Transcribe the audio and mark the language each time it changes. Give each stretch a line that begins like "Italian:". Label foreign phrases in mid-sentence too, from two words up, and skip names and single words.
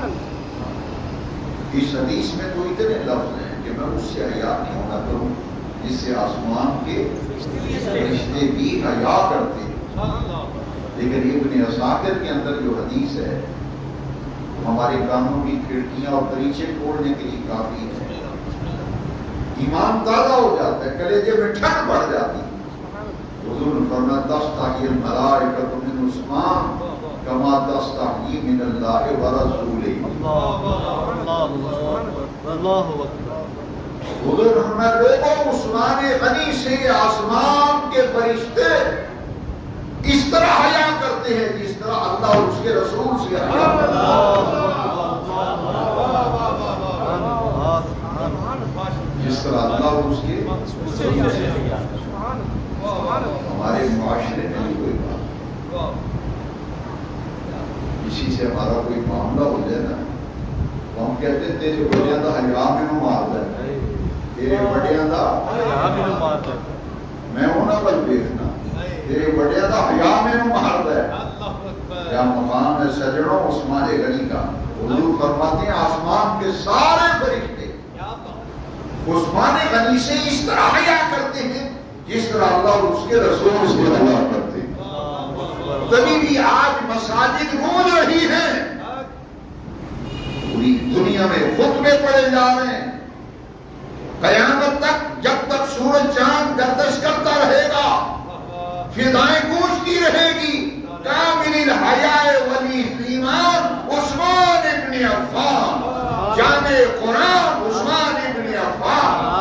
Urdu: اس حدیث میں تو اتنے لفظ ہیں کہ میں اس سے حیا کیوں نہ کروں جس سے آسمان کے فرشتے بھی حیا کرتے ہیں۔ لیکن ابن عساکر کے اندر جو حدیث ہے ہمارے کانوں کی کھڑکیاں اور دریچے کھولنے کے لیے کافی ہے، ایمان تازہ ہو جاتا ہے، کلیجے میں ٹھنڈ بڑھ جاتی ہے۔
Arabic: حضور نے فرمایا تستحی الملائکۃ من عثمان کما تستحی من اللہ و رسولہ۔
Urdu: حضور نے فرمایا لوگوں عثمان غنی سے آسمان کے فرشتے اس طرح حیا کرتے ہیں جس طرح اللہ اور اس کے رسول سے حیا کرتے ہیں، جس طرح اللہ اور اس کے رسول سے حیا کرتے ہیں۔ ہمارے معاشرے میں بھی کوئی بات، کسی سے ہمارا کوئی معاملہ ہو جائے نا تو ہم کہتے ہیں
Punjabi: تیرے بڑیاں دا حیا مینوں ماردا ہے، تیرے بڑیاں دا حیا مینوں ماردا ہے، میں انہاں ول دیکھنا تیرے بڑیاں دا حیا مینوں ماردا ہے۔
Urdu: کیا مقام ہے سجڑوں عثمان غنی کا۔ حضور فرماتے ہیں آسمان کے سارے فرشتے عثمان غنی سے اس طرح حیا کرتے ہیں جس طرح اللہ اور اس کے رسول سے حیا کرتے ہیں۔ تبھی بھی آج مساجد گونج رہی ہیں، پوری دنیا میں خطبے پڑے جا رہے ہیں، قیامت تک جب تک سورج چاند گردش کرتا رہے گا فضائیں گونجتی رہے گی
Arabic: کامل الحیاء ولی ایمان عثمان ابن عفان، جامع قرآن عثمان ابن عفان۔